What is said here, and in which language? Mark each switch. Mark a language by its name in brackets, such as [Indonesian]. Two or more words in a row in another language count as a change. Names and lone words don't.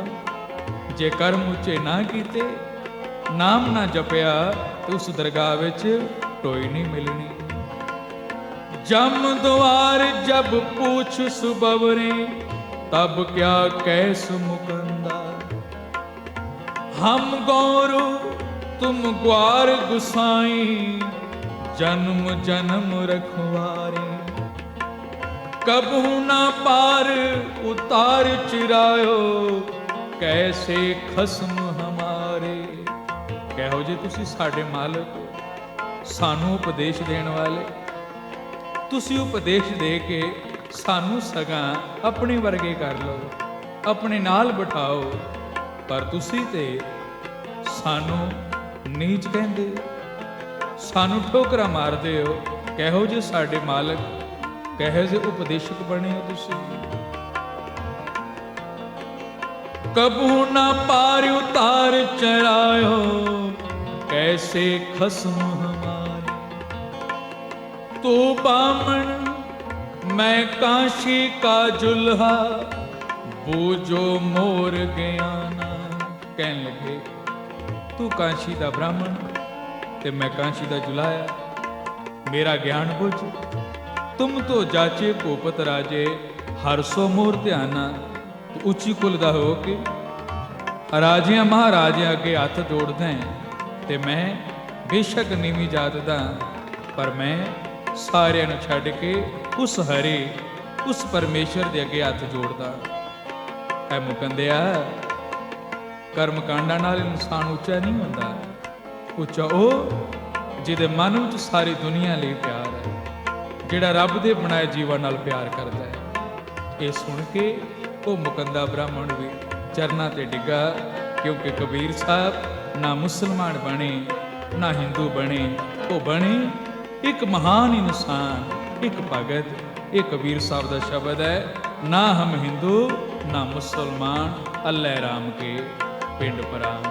[Punjabi] ਜੇ ਕਰਮ ਉੱਚੇ ਨਾ ਕੀਤੇ, ਨਾਮ ਨਾ ਜਪਿਆ, ਤੇ ਉਸ ਦਰਗਾਹ ਵਿੱਚ ਟੋਈ ਨਹੀਂ ਮਿਲਣੀ। [Braj] ਜਮ ਦੁਆਰ ਜਬ ਪੂਛ ਸੁਬਵਰੇ, ਤਬ ਕਿਆ ਕਹਿ ਮੁਕੰਦਾ। ਹਮ ਗੌਰੂ ਤੁਮ ग्वार गुसाई, जन्म जन्म रखवारे। कबहू ना पार उतार चिरायो, कैसे खसम हमारे। [Punjabi] ਕਹੋ ਜੀ ਤੁਸੀਂ ਸਾਡੇ ਮਾਲਕ, ਸਾਨੂੰ ਉਪਦੇਸ਼ ਦੇਣ ਵਾਲੇ, ਤੁਸੀਂ ਉਪਦੇਸ਼ ਦੇ ਕੇ ਸਾਨੂੰ ਸਗਾ ਆਪਣੇ ਵਰਗੇ ਕਰ ਲਓ, ਆਪਣੇ ਨਾਲ ਬਿਠਾਓ, ਪਰ ਤੁਸੀਂ ਤੇ ਸਾਨੂੰ ਨੀਚ ਕਹਿੰਦੇ, ਸਾਨੂੰ ਠੋਕਰਾਂ ਮਾਰਦੇ ਹੋ। ਕਹੋ ਜੇ ਸਾਡੇ ਮਾਲਕ, ਕਹੋ ਜੇ ਉਪਦੇਸ਼ਕ ਬਣੇ ਹੋ ਤੁਸੀਂ। [Braj] ਕਬੂ ਨਾ ਪਾਰ ਉਤਾਰ ਚਰਾਇਓ, कैसे खस्म हमारे। तू बामन मैं काशी का जुल्हा, बूझो मोर ज्ञाना। [Punjabi] ਕਹਿਣ ਲੱਗੇ ਤੂੰ ਕਾਸ਼ੀ ਦਾ ਬ੍ਰਾਹਮਣ ਤੇ ਮੈਂ ਕਾਸ਼ੀ ਦਾ ਜੁਲਾਹਾ, ਮੇਰਾ ਗਿਆਨ ਬੁੱਝ। [Braj] तुम तो जाचे भूपत राजे, हर सो मोर ध्याना। [Punjabi] ਤੂੰ ਉੱਚੀ ਕੁਲ ਦਾ ਹੋ ਕੇ ਰਾਜਿਆਂ ਮਹਾਰਾਜਿਆਂ ਅੱਗੇ ਹੱਥ ਜੋੜਦਾ ਹੈ, ਤੇ ਮੈਂ ਬੇਸ਼ੱਕ ਨੀਵੀਂ ਜਾਤ ਦਾ, ਪਰ ਮੈਂ ਸਾਰਿਆਂ ਨੂੰ ਛੱਡ ਕੇ ਉਸ ਹਰੇ, ਉਸ ਪਰਮੇਸ਼ਰ ਦੇ ਅੱਗੇ ਹੱਥ ਜੋੜਦਾ। ਐ ਮੁਕੰਦਿਆ, ਕਰਮ ਕਾਂਡਾਂ ਨਾਲ ਇਨਸਾਨ ਉੱਚਾ ਨਹੀਂ ਹੁੰਦਾ। ਉੱਚਾ ਉਹ ਜਿਹਦੇ ਮਨ ਵਿੱਚ ਸਾਰੀ ਦੁਨੀਆ ਲਈ ਪਿਆਰ ਹੈ, ਜਿਹੜਾ ਰੱਬ ਦੇ ਬਣਾਏ ਜੀਵਾਂ ਨਾਲ ਪਿਆਰ ਕਰਦਾ ਹੈ। ਇਹ ਸੁਣ ਕੇ ਉਹ ਮੁਕੰਦਾ ਬ੍ਰਾਹਮਣ ਵੀ ਚਰਨਾਂ ਤੇ ਡਿੱਗਾ, ਕਿਉਂਕਿ ਕਬੀਰ ਸਾਹਿਬ [Hindi] ना मुसलमान बने ना हिंदू बने, वो बने एक महान इंसान, एक भगत। ये कबीर साहब का शब्द है, ना हम हिंदू ना मुसलमान, अल्लाह राम के पिंड पराम।